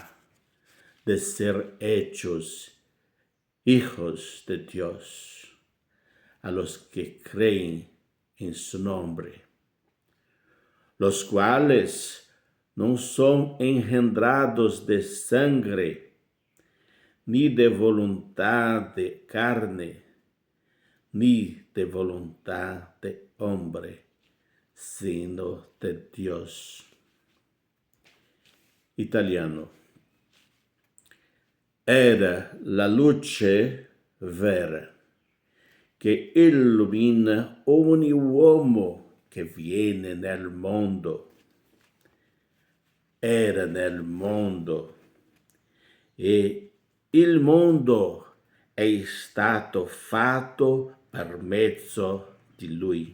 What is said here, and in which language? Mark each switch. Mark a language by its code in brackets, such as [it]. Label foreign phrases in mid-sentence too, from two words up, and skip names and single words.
[es] de ser hechos hijos de Dios, a los que creen en su nombre, los cuales no son engendrados de sangre, ni de voluntad de carne, ni de voluntad de hombre, sino de Dios. [it] Italiano. Era la luce vera che illumina ogni uomo che viene nel mondo. Era nel mondo e il mondo è stato fatto per mezzo di lui.